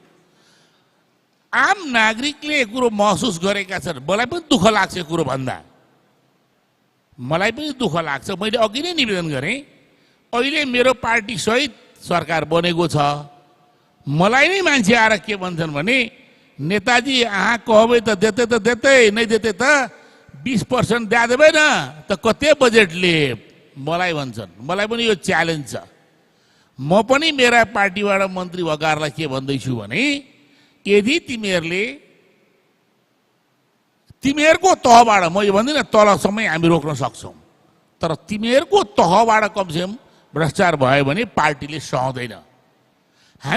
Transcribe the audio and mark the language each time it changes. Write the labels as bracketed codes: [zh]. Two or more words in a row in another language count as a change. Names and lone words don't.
[ne] आम नागरिकले यो कुरो महसुस गरेका छन्। मलाई पनि दुःख लाग्छ यो कुरो भन्दा, मलाई पनि दुःख लाग्छ। मैले अघि नै निवेदन गरेँ, अहिले मेरो पार्टी सहित सरकार बनेको छ। मलाई नै मान्छे आएर के भन्छन् भने, [mai] नेताजी अहाँ कहबै त देते नहीं देते त 20% दिया देबै न त कते बजेटले, [ne] मलाई भन्छन्। मलाई पनि यो च्यालेन्ज छ। म पनि मेरा पार्टीबाट मन्त्री भएकाहरूलाई के भन्दैछु भने, यदि तिमीहरूको तहबाट, म यो भन्दिनँ तलसम्म हामी रोक्न सक्छौँ, तर तिमीहरूको तहबाट कमसेकम भ्रष्टाचार भयो भने पार्टीले सहँदैन।